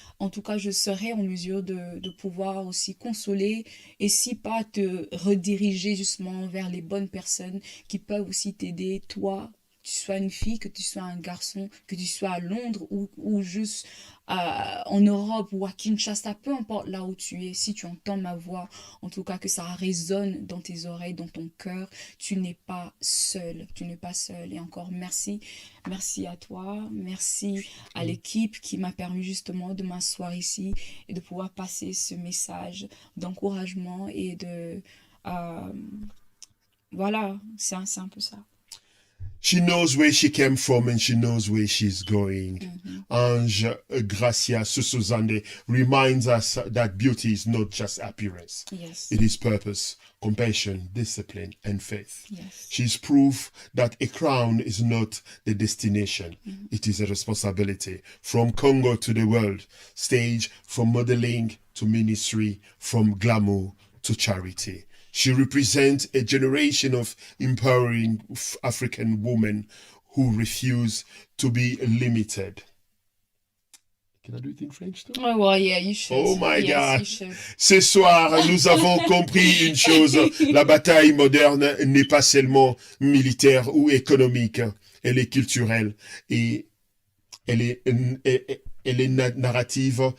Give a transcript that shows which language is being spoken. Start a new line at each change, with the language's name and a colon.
French: En tout cas, je serai en mesure de pouvoir aussi consoler et si pas te rediriger justement vers les bonnes personnes qui peuvent aussi t'aider, toi, que tu sois une fille, que tu sois un garçon, que tu sois à Londres ou juste en Europe ou à Kinshasa, peu importe là où tu es, si tu entends ma voix, en tout cas que ça résonne dans tes oreilles, dans ton cœur, tu n'es pas seul, tu n'es pas seul. Et encore merci, merci à toi, merci à l'équipe qui m'a permis justement de m'asseoir ici et de pouvoir passer ce message d'encouragement et de... euh, voilà, c'est un peu ça.
English: She knows where she came from and she knows where she's going. Ange Gracia Susuzande reminds us that beauty is not just appearance. Yes. It is purpose, compassion, discipline, and faith. Yes. She's proof that a crown is not the destination. It is a responsibility. From Congo to the world stage, from modeling to ministry, from glamour to charity. She represents a generation of empowering African women who refuse to be limited. Can I do it in French too? Oh, well, yeah, you should. Oh my Yes, God. you should.
French: Ce soir, nous avons compris une chose. La bataille moderne n'est pas seulement militaire ou économique. Elle est culturelle et elle est narrative.